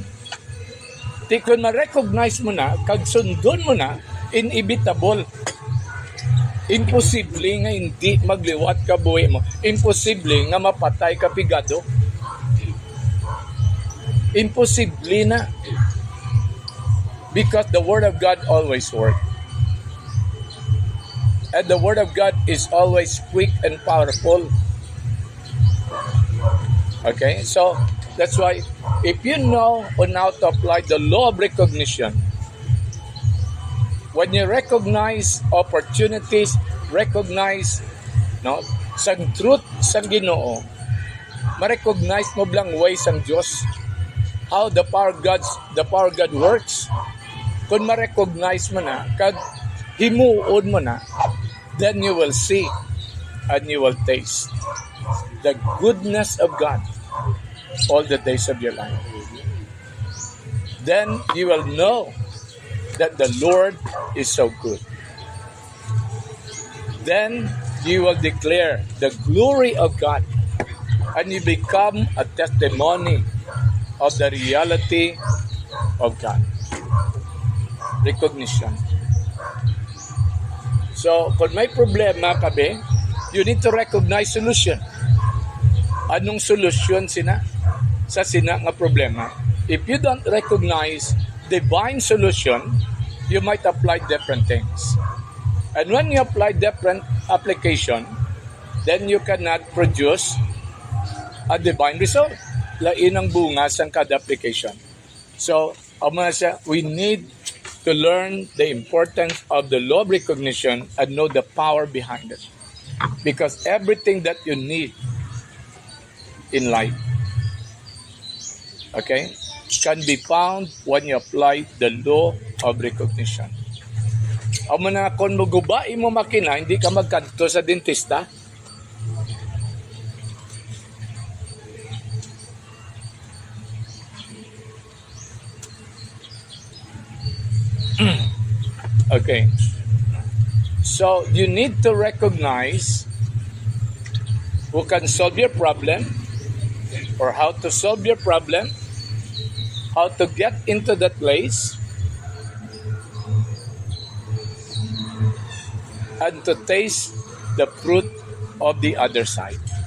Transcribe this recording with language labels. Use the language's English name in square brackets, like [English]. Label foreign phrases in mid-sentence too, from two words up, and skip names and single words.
[Hiligaynon] Di kung ma-recognize mo na, kag sundon mo na, inevitable. Imposible nga hindi magliwat ka buhay mo. Imposible nga mapatay ka pigado. Imposible na. [English] Because the Word of God always works. And the Word of God is always quick and powerful. Okay, so that's why if you know on how to apply the law of recognition, when you recognize opportunities, recognize [Hiligaynon] sang truth sang Ginoo, ma-recognize mo blang ways sang Diyos, [English] how the power of God works. [Hiligaynon] Kung ma-recognize mo na, kag himuod mo na, [English] then you will see and you will taste the goodness of God all the days of your life. Then you will know that the Lord is so good. Then you will declare the glory of God and you become a testimony of the reality of God. Recognition. So, [Hiligaynon] kung may problema kabe, [English] you need to recognize solution. [Hiligaynon] Anong solusyon sa nga problema? [English] If you don't recognize divine solution, you might apply different things. And when you apply different application, then you cannot produce a divine result. [Hiligaynon] Lain ang bunga sa kada application. [English] So, we need to learn the importance of the law of recognition and know the power behind it. Because everything that you need in life, okay, can be found when you apply the law of recognition. [Hiligaynon] Amo na kung magubai mo makina, hindi ka magkanto sa dentista. [English] Okay. So, you need to recognize who can solve your problem or how to solve your problem, how to get into that place, and to taste the fruit of the other side.